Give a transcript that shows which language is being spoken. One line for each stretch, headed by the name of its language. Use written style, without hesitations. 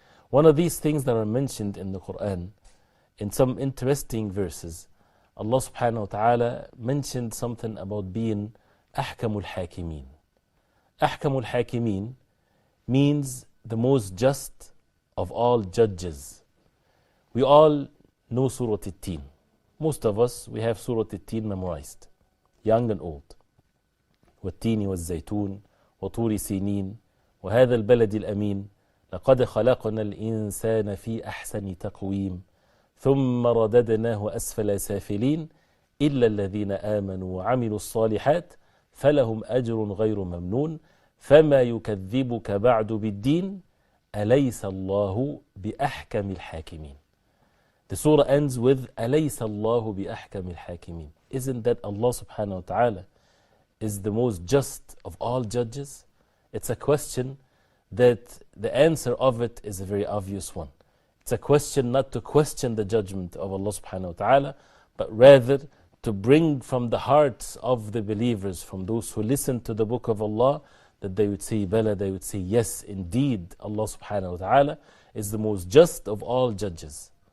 English: One of these things that are mentioned in the Quran, in some interesting verses, Allah subhanahu wa ta'ala mentioned something about being
Arabic: أحكم الحاكمين. أحكم الحاكمين
English: means the most just of all judges. We all know Surah At-Tin. Most of us, we have Surah At-Tin memorized, young and old.
Arabic: والتين والزيتون وطور سينين وهذا البلد الأمين لقد خلقنا الإنسان في أحسن تقويم ثم رددناه أسفل سافلين إلا الذين آمنوا وعملوا الصالحات فلهم أجر غير ممنون فما يكذبك بعد بالدين أليس الله بأحكم الحاكمين.
English: The surah ends with
Arabic: أليس الله بأحكم الحاكمين.
English: Isn't that Allah subhanahu wa ta'ala is the most just of all judges? It's a question that the answer of it is a very obvious one. It's a question not to question the judgment of Allah subhanahu wa ta'ala, but rather to bring from the hearts of the believers, from those who listen to the book of Allah, that they would say, Bala, they would say, yes, indeed, Allah subhanahu wa ta'ala is the most just of all judges.